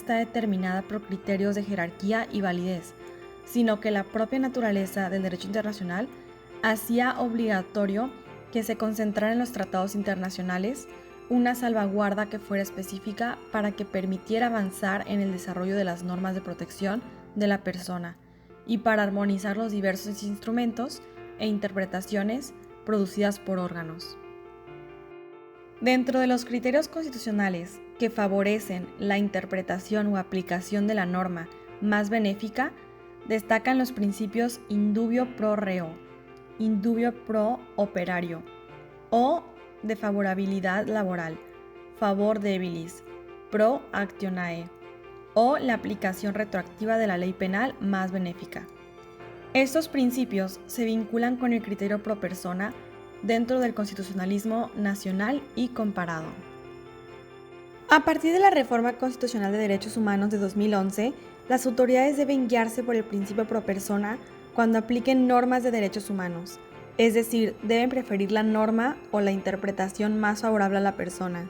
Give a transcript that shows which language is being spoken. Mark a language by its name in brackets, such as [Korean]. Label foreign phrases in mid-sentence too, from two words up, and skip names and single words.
[Spanish] está determinada por criterios de jerarquía y validez, sino que la propia naturaleza del derecho internacional hacía obligatorio que se concentrara en los tratados internacionales una salvaguarda que fuera específica para que permitiera avanzar en el desarrollo de las normas de protección de la persona y para armonizar los diversos instrumentos e interpretaciones producidas por órganos. Dentro de los criterios constitucionales que favorecen la interpretación o aplicación de la norma más benéfica, destacan los principios [Latin] in dubio pro reo, in dubio pro operario [Spanish] o de favorabilidad laboral, [Latin] favor debilis, pro actionae [Spanish] o la aplicación retroactiva de la ley penal más benéfica. Estos principios se vinculan con el criterio pro persona dentro del constitucionalismo nacional y comparado. A partir de la Reforma Constitucional de Derechos Humanos de 2011, las autoridades deben guiarse por el principio pro persona cuando apliquen normas de derechos humanos, es decir, deben preferir la norma o la interpretación más favorable a la persona.